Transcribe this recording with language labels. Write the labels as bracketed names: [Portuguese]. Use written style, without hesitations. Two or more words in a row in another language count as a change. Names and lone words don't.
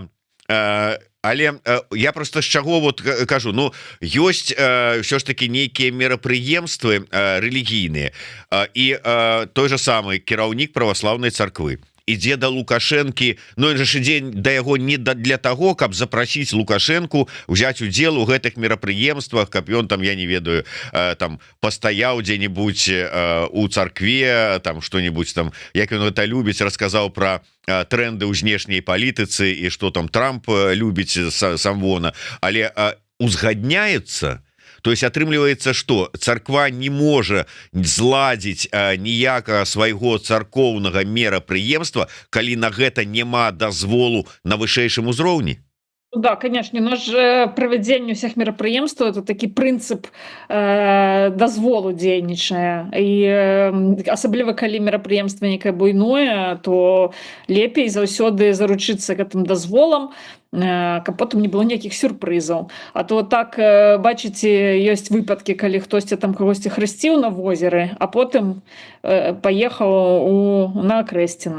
[Belarusian] Але я просто з чаго вот кажу, ну, ёсць ўсё ж таки нейкія мерапрыемствы рэлігійныя, і той же самы кіраўнік праваслаўнай царквы, ідзе да Лукашэнкі, ну ён жа ідзе да яго не для таго, каб запрасіць Лукашэнку взять удзел у гэтых мерапрыемствах, каб ён там, я не ведаю, там пастаяў дзе-нибудь у царкве, там что-нибудь там, як ён гэта любіць, расказаў про тренды ў знешняй палітыцы і что там Трамп любіць самвона, але узгадняецца. То есть атрымліваецца, что царква не можа зладзіць ніякага свайго царкоўнага мерапрыемства, калі на гэта няма дазволу на вышэйшым узроўні. Да, [Russian] конечно, но же проведение всех мероприемств это таки принцип [Belarusian] дозволу дзейнічае і асабліва калі мерапрыемства некае буйное, то лепей заўсёды заручыцца гэтым дазволам, каб потым не было ніякіх сюрпрызаў. А то так бачыце, ёсць выпадкі, калі хтосьці там кагосьці хрысціў на возеры, а потым паехаў на Акрэсціна.